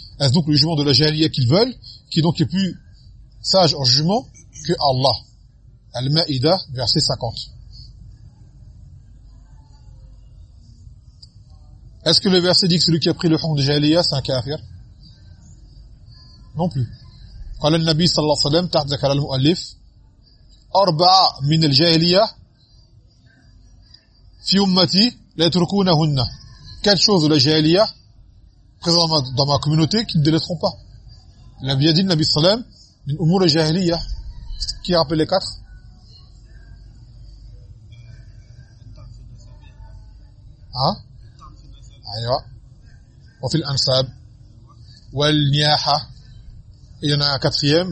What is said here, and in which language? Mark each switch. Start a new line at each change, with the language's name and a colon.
French: Est-ce donc le jugement de la jahiliya qu'ils veulent, qui donc est plus sage en jugement que Allah? Al-Ma'ida, verset 50. Est-ce que le verset dit que celui qui a pris le hukm de jahiliya, c'est un kafir? Non plus.
Arabic: قال النبي صلى الله عليه وسلم تحت ذكر المؤلف أربعة من الجاهلية في أمتي لا يتركونهن.
French: Quatre choses de la jahiliya présentes dans ma communauté qui ne délaisseront pas. Il a bien dit le Nabi Salam, une umour la jahiliya. Qui rappelle les quatre? Hein? Aïwa. On fait l'ansab. Ou al-niyaha. Et il y en a un quatrième.